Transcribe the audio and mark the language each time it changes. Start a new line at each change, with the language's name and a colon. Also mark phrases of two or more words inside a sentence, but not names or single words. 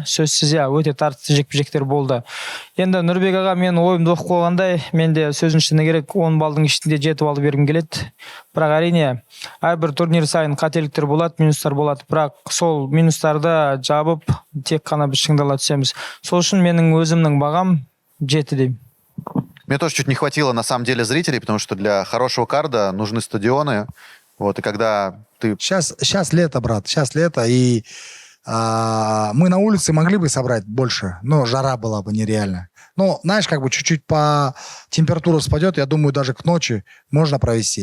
Kazakh: Сөзсіз өте тартысты жекпе-жектер болды. Енді Нұрбек аға, мен ойымды оқып қойғандай, мен де сөзін шыны керек 10 балдың ішінде 7 балды бергім келеді. Бірақ әрине әрбір турнир сайын қателіктер болады, минустар болады. Бірақ сол минустарды жабып, тек қана біз шыңдала түсеміз. Сол үшін менің өзімнің бағам 7 деймін.
Russian: Мне тоже чуть не хватило, на самом деле, зрителей, потому что для хорошего карда нужны стадионы. Вот, и когда ты... Сейчас лето, брат, сейчас лето, и мы на улице могли бы собрать больше, но жара была бы нереальная. Но, знаешь, как бы чуть-чуть по температура спадет, я думаю, даже к ночи можно провести.